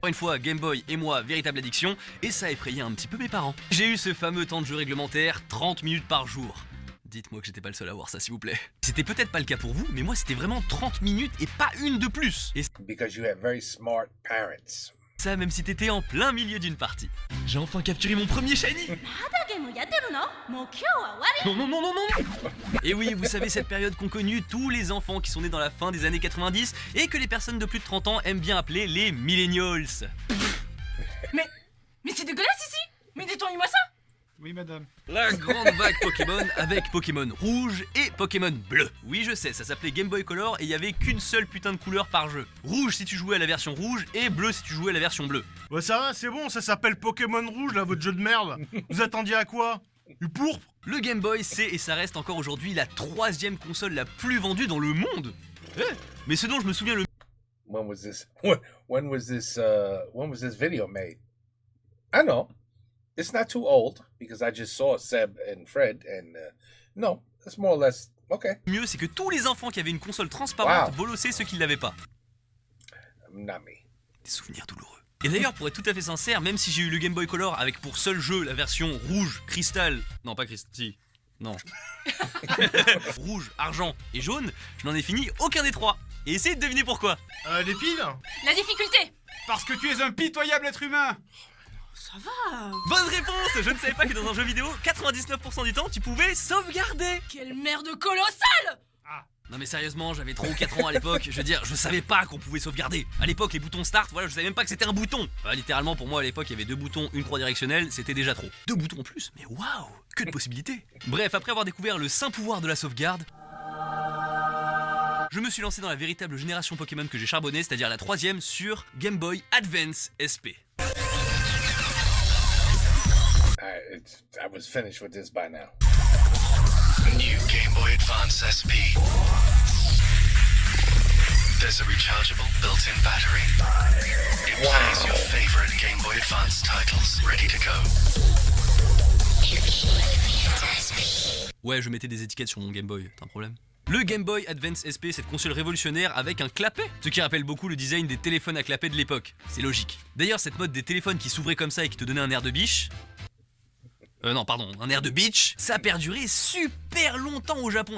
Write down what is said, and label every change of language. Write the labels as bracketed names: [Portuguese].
[French] une fois, Game Boy et moi, véritable addiction, et ça a effrayé un petit peu mes parents. J'ai eu ce fameux temps de jeu réglementaire, 30 minutes par jour. Dites-moi que j'étais pas le seul à voir ça, s'il vous plaît. C'était peut-être pas le cas pour vous, mais moi c'était vraiment 30 minutes et pas une de plus. Et [English] Because you have very smart parents. [French] ça, même si t'étais en plein milieu d'une partie. J'ai enfin capturé mon premier shiny. Non, non, non, non, non. Et oui, vous savez, cette période qu'ont connue tous les enfants qui sont nés dans la fin des années 90 et que les personnes de plus de 30 ans aiment bien appeler les millennials. Mais c'est dégueulasse ici. Mais détournez-moi ça. Oui, madame. La grande vague Pokémon avec Pokémon rouge et Pokémon bleu. Oui, je sais, ça s'appelait Game Boy Color et il y avait qu'une seule putain de couleur par jeu. Rouge si tu jouais à la version rouge et bleu si tu jouais à la version bleue. Ouais, ça va, c'est bon, ça s'appelle Pokémon Rouge, là, votre jeu de merde. Vous attendiez à quoi? Du pourpre? Le Game Boy, c'est et ça reste encore aujourd'hui la troisième console la plus vendue dans le monde. Mais ce dont je me souviens le [English] When was this? When was this video made? I know. It's not too old because I just saw Seb and Fred, and no, it's more or less okay. [French] mieux, c'est que tous les enfants qui avaient une console transparente Wow. bolossaient ceux qui ne l'avaient pas. [English] Not me. [French] Des souvenirs douloureux. Et d'ailleurs, pour être tout à fait sincère, même si j'ai eu le Game Boy Color avec pour seul jeu la version rouge, cristal... Non, pas cristal, si. Non. Rouge, argent et jaune, je n'en ai fini aucun des trois. Et essayez de deviner pourquoi. Les piles? La difficulté. Parce que tu es un pitoyable être humain. Ça va. Bonne réponse. Je ne savais pas que dans un jeu vidéo, 99% du temps, tu pouvais sauvegarder. Quelle merde colossale. Non mais sérieusement, j'avais 3 ou 4 ans à l'époque, je veux dire, je savais pas qu'on pouvait sauvegarder. À l'époque, les boutons start, voilà, je savais même pas que c'était un bouton. Littéralement, pour moi, à l'époque, il y avait 2 boutons, une croix directionnelle, c'était déjà trop. 2 boutons en plus, mais waouh, que de possibilités. Bref, après avoir découvert le saint pouvoir de la sauvegarde, je me suis lancé dans la véritable génération Pokémon que j'ai charbonné, c'est-à-dire la 3ème sur Game Boy Advance SP. [English] I was finished with this by now. New Game Boy Advance SP. There's a rechargeable built-in battery. It plays your favorite Game Boy Advance titles ready to go. [French] Ouais, je mettais des étiquettes sur mon Game Boy, t'as un problème? Le Game Boy Advance SP, cette console révolutionnaire avec un clapet, ce qui rappelle beaucoup le design des téléphones à clapet de l'époque. C'est logique. D'ailleurs, cette mode des téléphones qui s'ouvraient comme ça et qui te donnaient un air de biche, Non, pardon, un air de beach. Ça a perduré super longtemps au Japon.